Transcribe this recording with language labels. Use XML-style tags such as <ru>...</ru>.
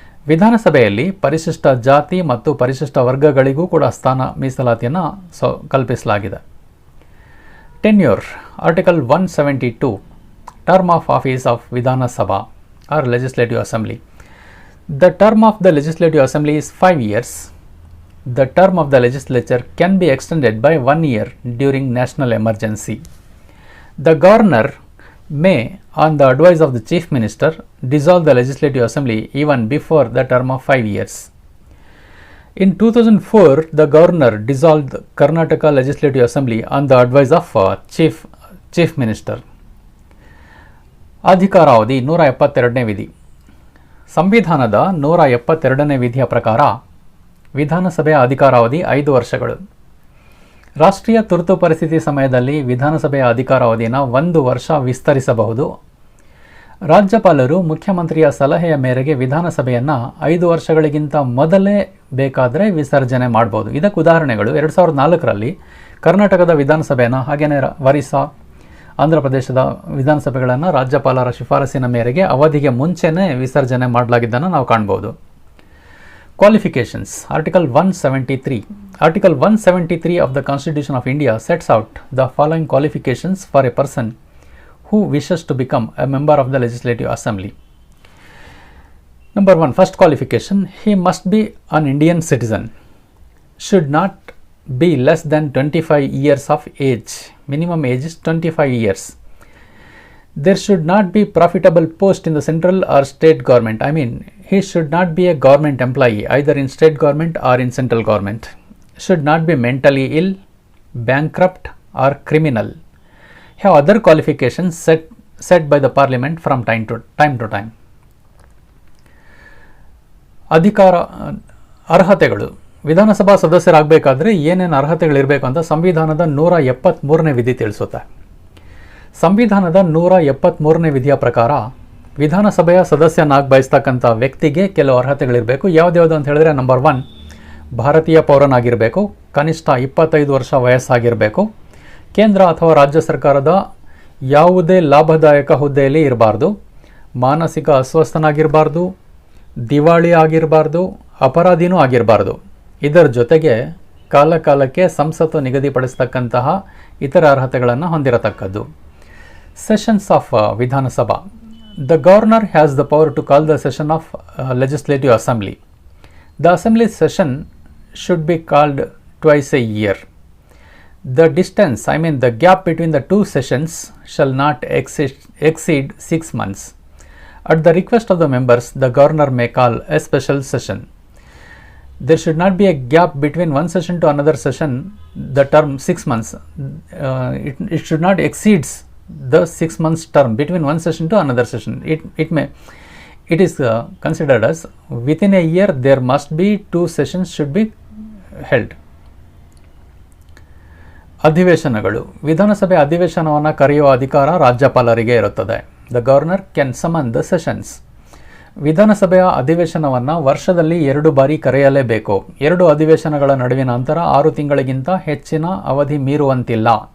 <kn>ವಿಧಾನಸಭೆಯಲ್ಲಿ ಪರಿಶಿಷ್ಟ ಜಾತಿ ಮತ್ತು ಪರಿಶಿಷ್ಟ ವರ್ಗಗಳಿಗೂ ಕೂಡ ಸ್ಥಾನ ಮೀಸಲಾತಿಯನ್ನು ಕಲ್ಪಿಸಲಾಗಿದೆ.</kn> <en>Tenure article 172 term of office of Vidhan Sabha or legislative assembly. The term of the legislative assembly is 5 years. The term of the legislature can be extended by 1 year during national emergency. The governor may, on the advice of the chief minister, dissolve the legislative assembly even before the term of 5 years. In 2004, the governor dissolved the Karnataka Legislative Assembly on the advice of chief minister.</en> <kn>ಅಧಿಕಾರಾವಧಿ 172ನೇ ವಿಧಿ. ಸಂವಿಧಾನದ 172ನೇ ವಿಧಿಯ ಪ್ರಕಾರ ವಿಧಾನಸಭೆಯ ಅಧಿಕಾರಾವಧಿ 5 ವರ್ಷಗಳು. ರಾಷ್ಟ್ರೀಯ ತುರ್ತು ಪರಿಸ್ಥಿತಿ ಸಮಯದಲ್ಲಿ ವಿಧಾನಸಭೆಯ ಅಧಿಕಾರಾವಧಿನ 1 ವರ್ಷ ವಿಸ್ತರಿಸಬಹುದು. ರಾಜ್ಯಪಾಲರು ಮುಖ್ಯಮಂತ್ರಿಯ ಸಲಹೆಯ ಮೇರೆಗೆ ವಿಧಾನಸಭೆಯನ್ನು 5 ವರ್ಷಗಳಿಗಿಂತ ಮೊದಲೇ ಬೇಕಾದರೆ ವಿಸರ್ಜನೆ ಮಾಡಬಹುದು. ಇದಕ್ಕೆ ಉದಾಹರಣೆಗಳು 2004ರಲ್ಲಿ ಕರ್ನಾಟಕದ ವಿಧಾನಸಭೆಯನ್ನು, ಹಾಗೆಯೇ ಒರಿಸ್ಸಾ, ಆಂಧ್ರ ಪ್ರದೇಶದ ವಿಧಾನಸಭೆಗಳನ್ನು ರಾಜ್ಯಪಾಲರ ಶಿಫಾರಸಿನ ಮೇರೆಗೆ ಅವಧಿಗೆ ಮುಂಚೆನೇ ವಿಸರ್ಜನೆ ಮಾಡಲಾಗಿದ್ದನ್ನು ನಾವು ಕಾಣ್ಬೋದು.</kn> <en>Qualifications. Article 173. Article 173 of the Constitution of India sets out the following qualifications for a person who wishes to become a member of the Legislative Assembly. Number 1, first qualification, he must be an Indian citizen. Should not be less than 25 years of age. Minimum age is 25 years. There should not be profitable post in the central or state government. I mean, he should not be a government employee either in state government or in central government. Should not be mentally ill, bankrupt or criminal. Have other qualifications set by the parliament from time to time.</en> <kn>ಅಧಿಕಾರ ಅರ್ಹತೆಗಳು. ವಿಧಾನಸಭಾ ಸದಸ್ಯರಾಗಬೇಕಾದ್ರೆ ಏನೇನು ಅರ್ಹತೆಗಳಿರಬೇಕು ಅಂತ ಸಂವಿಧಾನದ 173ನೇ ವಿಧಿ ತಿಳಿಸುತ್ತೆ. ಸಂವಿಧಾನದ 173ನೇ ವಿಧಿಯ ಪ್ರಕಾರ ವಿಧಾನಸಭೆಯ ಸದಸ್ಯನಾಗಿ ಬಯಸ್ತಕ್ಕಂಥ ವ್ಯಕ್ತಿಗೆ ಕೆಲವು ಅರ್ಹತೆಗಳಿರಬೇಕು. ಯಾವುದ್ಯಾವುದು ಅಂತ ಹೇಳಿದ್ರೆ, ನಂಬರ್ 1, ಭಾರತೀಯ ಪೌರನಾಗಿರಬೇಕು, ಕನಿಷ್ಠ 25 ವರ್ಷ ವಯಸ್ಸಾಗಿರಬೇಕು, ಕೇಂದ್ರ ಅಥವಾ ರಾಜ್ಯ ಸರ್ಕಾರದ ಯಾವುದೇ ಲಾಭದಾಯಕ ಹುದ್ದೆಯಲ್ಲಿ ಇರಬಾರ್ದು, ಮಾನಸಿಕ ಅಸ್ವಸ್ಥನಾಗಿರಬಾರ್ದು, ದಿವಾಳಿ ಆಗಿರಬಾರ್ದು, ಅಪರಾಧಿನೂ ಆಗಿರಬಾರ್ದು. ಇದರ ಜೊತೆಗೆ ಕಾಲಕಾಲಕ್ಕೆ ಸಂಸತ್ತು ನಿಗದಿಪಡಿಸತಕ್ಕಂತಹ ಇತರ ಅರ್ಹತೆಗಳನ್ನು ಹೊಂದಿರತಕ್ಕದ್ದು.</kn> <en>Sessions of ವಿಧಾನಸಭಾ. The governor has the power to call the session of legislative assembly. The assembly session should be called twice a year. The distance, the gap between the two sessions shall not exceed 6 months. At the request of the members, the governor may call a special session. There should not be a gap between one session to another session, the term 6 months. It should not exceed the 6 months term between one session to another session. It is considered as within a year there must be 2 sessions should be held.</en> <kn>ಅಧಿವೇಶನಗಳು. ವಿಧಾನಸಭೆ ಅಧಿವೇಶನವನ್ನು ಕರೆಯುವ ಅಧಿಕಾರ ರಾಜ್ಯಪಾಲರಿಗೆ ಇರುತ್ತದೆ.</kn> <en>The governor can summon the sessions.</en> <kn>ವಿಧಾನಸಭೆಯ ಅಧಿವೇಶನವನ್ನು ವರ್ಷದಲ್ಲಿ 2 ಬಾರಿ ಕರೆಯಲೇಬೇಕು. 2 ಅಧಿವೇಶನಗಳ ನಡುವಿನ ಅಂತರ 6 ತಿಂಗಳಿಗಿಂತ ಹೆಚ್ಚಿನ ಅವಧಿ ಮೀರುವಂತಿಲ್ಲ.</kn>